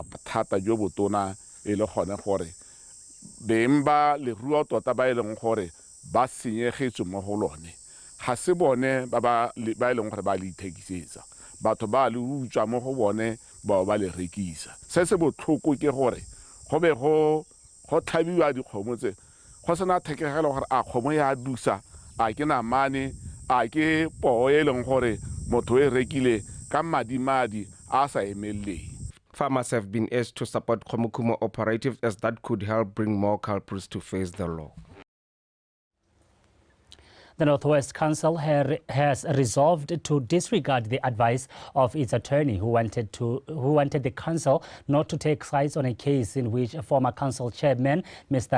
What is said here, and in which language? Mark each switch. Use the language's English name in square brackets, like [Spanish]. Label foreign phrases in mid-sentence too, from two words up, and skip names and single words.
[Tswana] thata jo botona e le gone gore bemba leruo tota ba eleng gore ba senyegetswe mo go lone ga se bone ba eleng gore ba le ithekisetsa batho ba le utswa mo go bone ba le rekisa se se botlhoko ke gore go be go tlhabiwa dikgomo tse go sena thekegelo gore a kgomo ya dusa a ke namane a ke poo e leng gore motho e rekile ka madimadi a sa emeleng. [English] Farmers have been urged to support Khomukumo operatives as that could help bring more culprits to face the law. The Northwest Council has resolved to disregard the advice of its attorney who wanted the council not to take sides on a case in which a former council chairman, Mr.